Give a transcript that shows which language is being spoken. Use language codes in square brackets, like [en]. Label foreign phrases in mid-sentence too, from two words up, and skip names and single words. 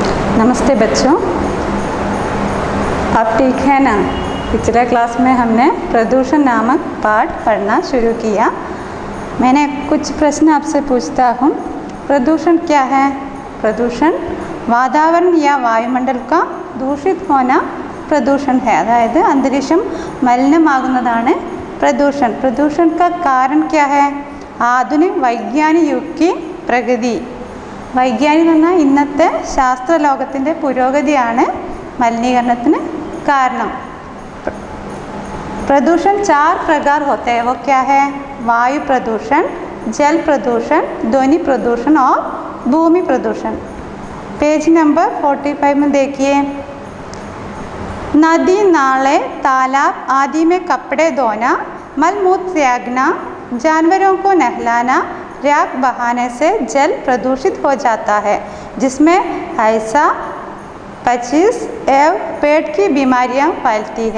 [hi] नमस्ते बच्चों, आप ठीक है ना। पिछले क्लास में हमने प्रदूषण नामक पाठ पढ़ना शुरू किया। मैंने कुछ प्रश्न आपसे पूछता हूँ। प्रदूषण क्या है? प्रदूषण वातावरण या वायुमंडल का दूषित होना प्रदूषण है। [ml] അതായത് അന്തരീക്ഷം മലിനമാകുന്നതാണ് प्रदूषण। [hi] प्रदूषण का कारण क्या है? आधुनिक वैज्ञानिक युग की प्रगति। [ml] വൈജ്ഞാനിക എന്ന് പറഞ്ഞാൽ ഇന്നത്തെ ശാസ്ത്രലോകത്തിൻ്റെ പുരോഗതിയാണ് മലിനീകരണത്തിന് കാരണം। [hi] प्रदूषण 4 प्रकार होते हैं। वो क्या है? वायु प्रदूषण, जल प्रदूषण, ध्वनि प्रदूषण और भूमि प्रदूषण। पेज नंबर 45 में देखिए। नदी, नाले, तालाब आदि में कपड़े धोना, मलमूत्र त्यागना, जानवरों को नहलाना, राख बहाने से जल प्रदूषित हो जाता है, जिसमें ऐसा 25 एवं पेट की बीमारियां फैलती है।